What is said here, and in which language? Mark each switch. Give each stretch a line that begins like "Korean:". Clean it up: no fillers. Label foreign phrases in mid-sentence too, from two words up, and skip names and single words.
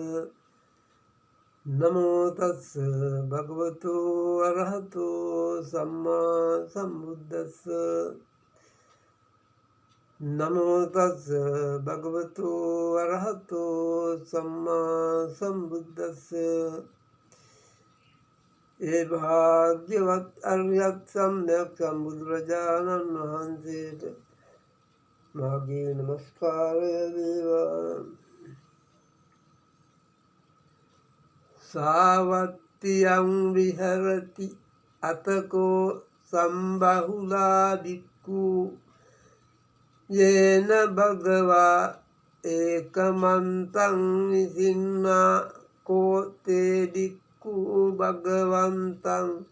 Pali: නමෝ තස්ස භගවතු අරහතෝ සම්මා සම්බුද්දස්ස නමෝ තස්ස භගවතු අරහතෝ සම්මා සම්බුද්දස්ස
Sinhala: ඒ භාග්‍යවත් අරියත් සම්්‍යක් සම්බුදුරජාණන් වහන්සේට මාගේ නමස්කාරය වේවා.
Pali: සාවත්තියං විහරති අතකෝ සම්බහුලා භික්ඛු යේන භගවා ඒකමන්තං විසින්නා කෝතේ භික්ඛු භගවන්තං